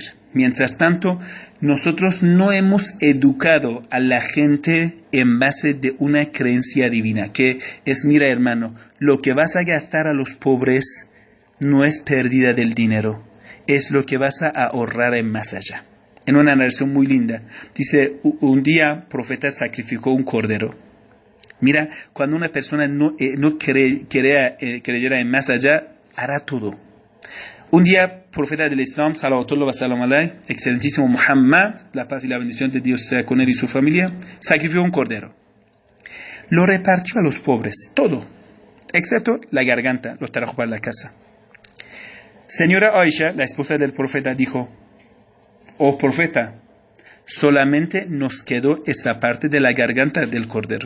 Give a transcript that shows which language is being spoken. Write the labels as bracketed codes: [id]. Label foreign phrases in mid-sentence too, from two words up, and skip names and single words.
[es] Mientras tanto, nosotros no hemos educado a la gente en base de una creencia divina, que es, mira hermano, lo que vas a gastar a los pobres no es pérdida del dinero, es lo que vas a ahorrar en más allá. En una narración muy linda, dice, un día profeta sacrificó un cordero. Mira, cuando una persona no creyera en más allá, hará todo. Un día, profeta del Islam, [ar] صلوات الله و سلام عليه, [es] excelentísimo Muhammad, la paz y la bendición de Dios sea con él y su familia, sacrificó un cordero. Lo repartió a los pobres, todo, excepto la garganta, lo trajo para la casa. Señora Aisha, la esposa del profeta, dijo, oh profeta, solamente nos quedó esta parte de la garganta del cordero.